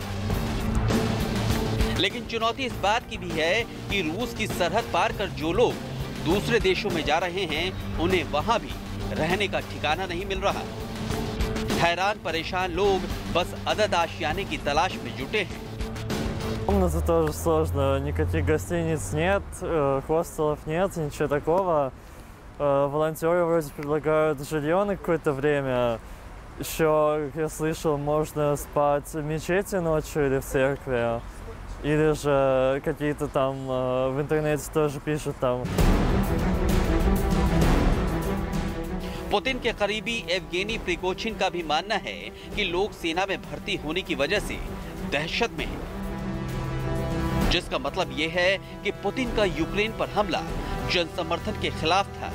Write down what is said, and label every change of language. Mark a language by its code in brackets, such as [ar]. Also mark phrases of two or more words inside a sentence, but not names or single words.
[hi] लेकिन चुनौती इस बात की भी है कि रूस की सरहद पार कर जो लोग दूसरे देशों में जा रहे हैं उन्हें वहां भी रहने का ठिकाना नहीं मिल रहा। हैरान परेशान लोग बस अदद आशियाने की तलाश में जुटे हैं। [ru] Комнаты тоже сложно, никаких гостиниц нет, хостелов нет, ничего такого. Волонтеры вроде предлагают жилье на какое-то время. Еще, как я слышал, можно спать в мечети ночью или в церкви. Или же какие-то там в интернете тоже пишут там. [hi] पुतिन के करीबी एवगेनी प्रिगोजिन का भी मानना है कि लोग सेना में भर्ती होने की वजह से दहशत में हैं, जिसका मतलब ये है कि पुतिन का यूक्रेन पर हमला जन समर्थन के खिलाफ था।